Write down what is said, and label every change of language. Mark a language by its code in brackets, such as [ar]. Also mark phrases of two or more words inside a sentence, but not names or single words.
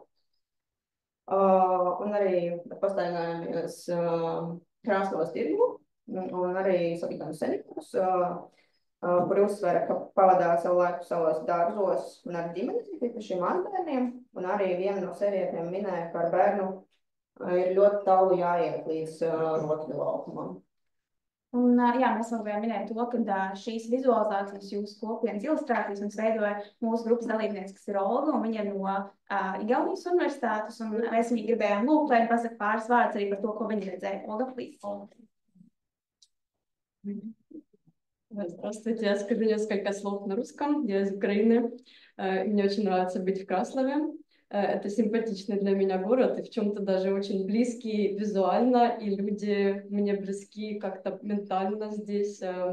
[lv] Un arī pastaigājāmies Kraslavas tirgu, un arī satikām seniorus, kuri uzsvēra, ka pavadā savu laiku savos dārzos un ar ģimeni, tieši mazbērniem, un arī viena no sievietēm minēja, ka ar bērnu ir ļoti tālu jāiet līdz rotaļu laukumam. Un, jā, mēs vēl gribējām minēt to, ka šīs vizualizācijas jūsu kopienas ilustrācijas mums veidoja mūsu grupas dalībnieks, kas ir Olga, un viņa no Igaunijas universitātes, un mēs viņu gribējām lūgt, lai viņa pasaka pāris vārdus arī par to, ko viņa redzēja. Olga, please. [ru] Здравствуйте, я скажу несколько слов на русском. Я из Украины. Мне очень нравится быть в Краслове. Это симпатичный для меня город и в чем-то даже очень близкий визуально, и люди мне близки как-то ментально здесь.